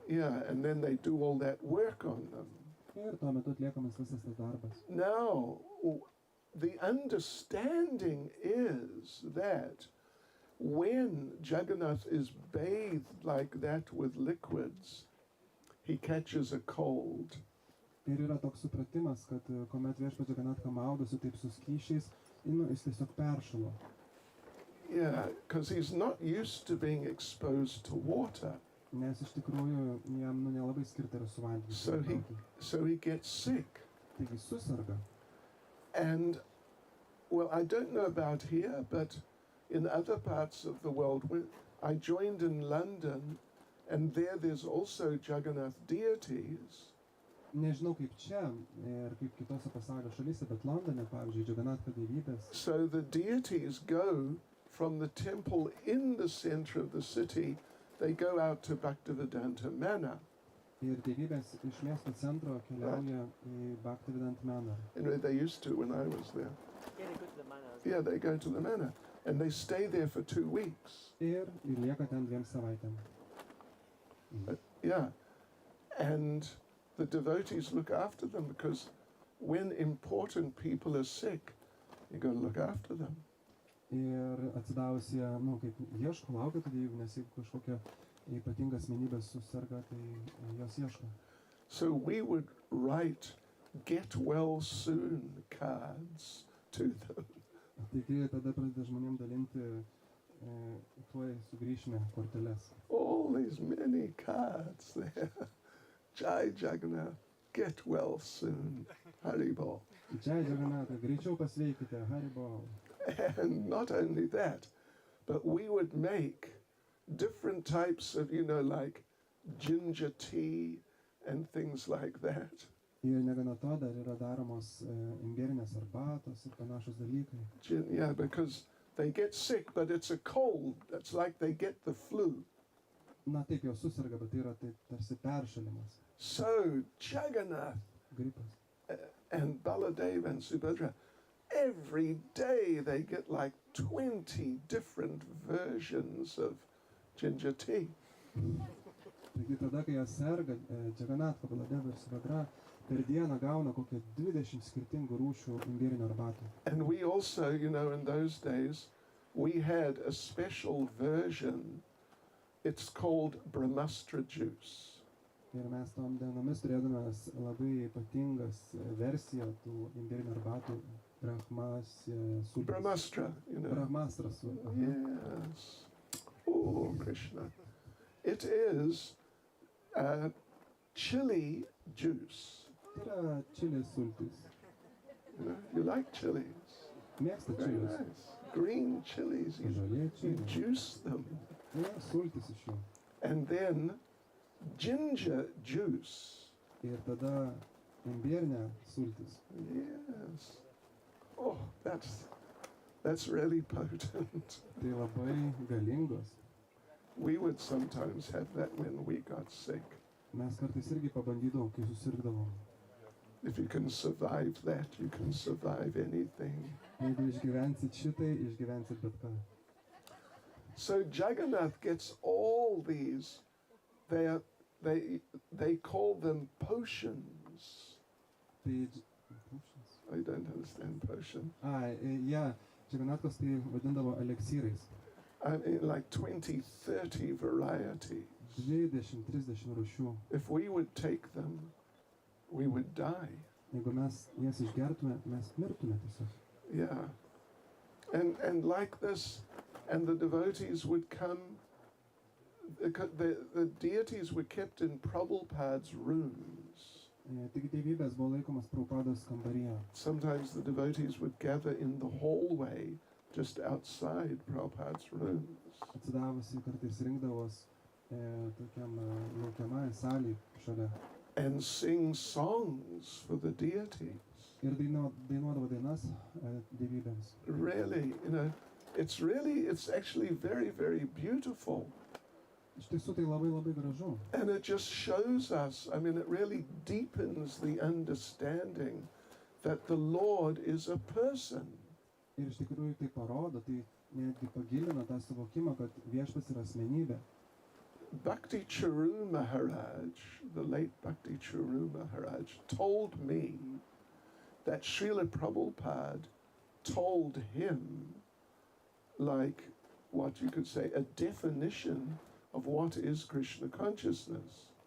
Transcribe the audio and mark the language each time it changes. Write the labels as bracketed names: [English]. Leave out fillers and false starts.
[English] Yeah, and then they do all that work on them. [Lithuanian] Ir tuo metu atliekamas visas tas darbas. [English] Now, the understanding is that when Jagannath is bathed like that with liquids, he catches a cold. [Lithuanian] Ir yra toks supratimas, kad kuomet viešpats Džaganatha maudosi taip su skysčiais, jis tiesiog peršalo. [English] Yeah, because he's not used to being exposed to water. [Lithuanian] Nes iš tikrųjų jam nelabai skirta yra su vandeniu. [English] So he gets sick. [Lithuanian] Taigi susirga. [English] And, well, I don't know about here, but in other parts of the world, I joined in London, and there's also Jagannath deities. [Lithuanian] Nežinau kaip čia ir kaip kitose pasaulio šalyse, bet Londone, pavyzdžiui, Džaganatha dievybės. [English] So the deities go from the temple in the center of the city, they go out to Bhaktivedanta Manor. [Lithuanian] Ir dievybės iš miesto centro keliauja į Bhaktivedanta Manor. [English] They used to when I was there. Yeah, they go to the manor. Yeah, they go to the manor. And they stay there for 2 weeks. [Lithuanian] Ir lieka ten 2 savaitėm. [English] Yeah. And the devotees look after them because when important people are sick, you got to look after them. [Lithuanian] Ir atsidavus jie, kaip ieško, laukia tų dievybių, nes jeigu kažkokia ypatinga asmenybė susirga, tai jos ieško. [English] So we would write get well soon cards to them. [Lithuanian] Taigi tada pradeda žmonėm dalinti tuoj sugrįšime korteles. [English] All these many cards there. Jai Jagannath, get well soon. Haribol. [Lithuanian] Jai Jagannath, greičiau pasveikite, Haribol. [English] And not only that, but we would make different types of, like ginger tea and things like that. [Lithuanian] Ir negana to dar yra daromos imbieninės arbatos ir panašus dalykai. [English] Yeah, because they get sick, but it's a cold. It's like they get the flu. [Lithuanian] Na taip, jos susirga, bet tai yra tarsi peršalimas. [English] So Jagannath and Baladev and Subhadra, every day they get like 20 different versions of ginger tea. [Lithuanian] Taigi tada, kai jie serga, Jagannath, Baladev ir Subhadra per dieną gauna kokią 20 skirtingų rūšių imbierinio arbatų. [English] And we also, in those days, we had a special version. It's called Brahmastra juice. [Lithuanian] Ir mes tom dienomis turėdame labai ypatingas versiją tų imbierinių arbatų sultis. [English] Brahmastra, you know. [Lithuanian] Brahmastra sultis. [English] Yes. Oh, Krishna. It is chili juice. [Lithuanian] Tai yra čilės sultis. [English] You know, you like chilies. [Lithuanian] Mėgsta [English] Very [Lithuanian] čilius. [English] nice. Green chilies. [Lithuanian] Žalieji [English] You [Lithuanian] čiliai. [English] juice them. [Lithuanian] Ja, sultis iš jų. [English] And then ginger juice. [Lithuanian] Ir tada imbierinė sultis. [English] Yes. Oh, that's really potent. [Lithuanian] Tai labai galingos. [English] We would sometimes have that when we got sick. [Lithuanian] Mes kartais irgi pabandydavom, kai susirgdavom. [English] If you can survive that, you can survive anything. [Lithuanian] Jeigu išgyvensit šitai, išgyvensit bet ką. [English] So Jagannath gets all these, they call them potions. [Lithuanian] Tai... [English] I don't understand potion. [Lithuanian] Džagannathas tai vadindavo eleksyrais. [English] I mean, like 20, 30 varieties. [Lithuanian] 20-30 rūšių. [English] If we would take them, we would die. [Lithuanian] Jeigu mes jas išgertume, mes mirtume tiesiog. [English] Yeah. And like this, and the devotees would come, the deities were kept in Prabhupada's rooms. [Lithuanian] Taigi dievybės buvo laikomas Prabhupados kambaryje. [English] Sometimes the devotees would gather in the hallway just outside Prabhupada's rooms. [Lithuanian] Atsidavusi kartais rinkdavos tokiam laukiamai salį šalia. [English] And sing songs for the deities. [Lithuanian] Ir dainuodavo dainas dievybėms. [English] Really, you know, it's actually very, very beautiful. [Lithuanian] Iš tiesų tai labai labai gražu. [English] And it just shows us, I mean, it really deepens the understanding that the Lord is a person. [Lithuanian] Ir iš tikrųjų tai parodo, tai netgi pagilina tą suvokimą, kad viešpats yra asmenybė. [English] Bhakti Charu Maharaj, the late Bhakti Charu Maharaj, told me that Srila Prabhupada told him, like what you could say, a definition of what is Krishna consciousness.